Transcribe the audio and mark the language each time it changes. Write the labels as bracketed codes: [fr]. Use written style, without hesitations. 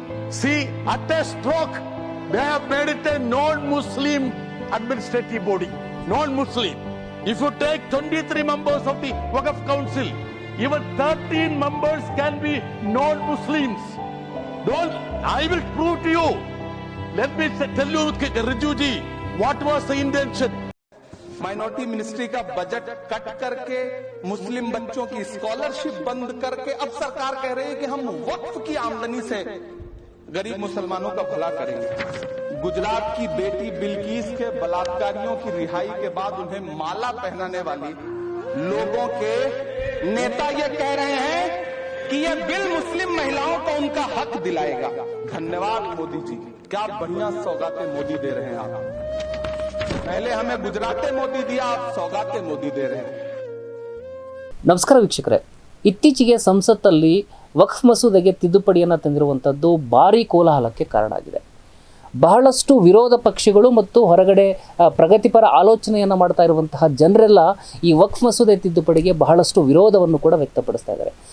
[en] See, at a stroke, they have made it a non-Muslim administrative body. Non-Muslim. If you take 23 members of the Waqf Council, even 13 members can be non-Muslims. I will prove to you. Let me tell you, Rijuji, what was the intention? [hi] Minority ministry का budget cut करके मुस्लिम बच्चों की scholarship बंद करके अब सरकार कह रही है कि हम वक्फ की आमदनी से गरीब मुसलमानों का भला करेंगे। गुजरात की बेटी बिल्किस के बलात्कारियों की रिहाई के बाद उन्हें माला पहनाने वाली लोगों के नेता ये कह रहे हैं कि यह बिल मुस्लिम महिलाओं को उनका हक दिलाएगा। धन्यवाद मोदी जी, क्या बढ़िया सौगातें मोदी दे रहे हैं आप। पहले हमें गुजराते मोदी दिया, आप सौगाते मोदी दे रहे हैं। [kn] ನಮಸ್ಕಾರ ವೀಕ್ಷಕರೇ, ಇತ್ತೀಚೆಗೆ ಸಂಸತ್ತಲ್ಲಿ ವಕ್ಫ್ ಮಸೂದೆಗೆ ತಿದ್ದುಪಡಿಯನ್ನು ತಂದಿರುವಂಥದ್ದು ಭಾರೀ ಕೋಲಾಹಲಕ್ಕೆ ಕಾರಣ ಆಗಿದೆ. ಬಹಳಷ್ಟು ವಿರೋಧ ಪಕ್ಷಗಳು ಮತ್ತು ಹೊರಗಡೆ ಪ್ರಗತಿಪರ ಆಲೋಚನೆಯನ್ನು ಮಾಡ್ತಾ ಇರುವಂತಹ ಜನರೆಲ್ಲ ಈ ವಕ್ಫ್ ಮಸೂದೆ ತಿದ್ದುಪಡಿಗೆ ಬಹಳಷ್ಟು ವಿರೋಧವನ್ನು ಕೂಡ ವ್ಯಕ್ತಪಡಿಸ್ತಾ ಇದ್ದಾರೆ.